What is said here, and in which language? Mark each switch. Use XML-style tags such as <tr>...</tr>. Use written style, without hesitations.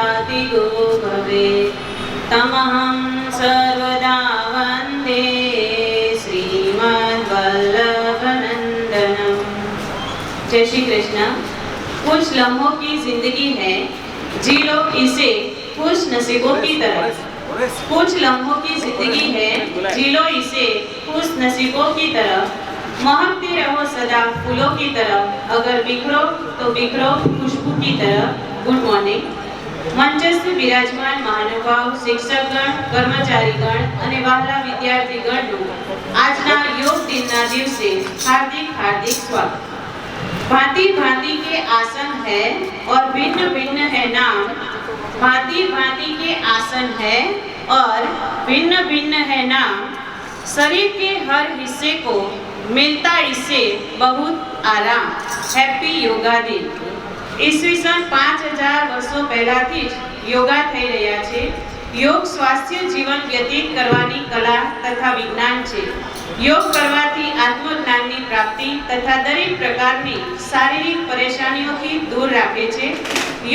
<sa>तमहं सर्वदा वन्दे श्रीमद्वल्लभनन्दनम्।</sa> <hi>जय श्री कृष्ण। कुछ लम्हों की जिंदगी है, जी लो इसे खुश नसीबों की तरह। कुछ लम्हों की जिंदगी है, जी लो इसे खुश नसीबों की तरह। महकते रहो सदा फूलों की तरह, अगर बिखरो तो बिखरो खुशबू की तरह।</hi> <en>Good morning.</en> <gu>મંચસ્થ બિરાજમાન મહાનુભાવ, શિક્ષકગણ, કર્મચારીગણ અને વહાલા વિદ્યાર્થીગણનું આજના યોગ દિનના દિવસે હાર્દિક હાર્દિક સ્વાગત।</gu> <hi>भांति भांति के आसन है और भिन्न भिन्न है नाम। भांति भांति के आसन है और भिन्न भिन्न है नाम। शरीर के हर हिस्से को मिलता इससे बहुत आराम।</hi> <en>Happy yoga दिन।</en> <gu>ઈસવીસન 5000 વર્ષો પહેલાથી જ યોગા થઈ રહ્યા છે। યોગ સ્વાસ્થ્ય જીવન વ્યતીત કરવાની કલા તથા વિજ્ઞાન છે। યોગ કરવાથી આત્મજ્ઞાનની પ્રાપ્તિ તથા દરેક પ્રકારની શારીરિક પરેશાનીઓથી દૂર રાખે છે।</gu>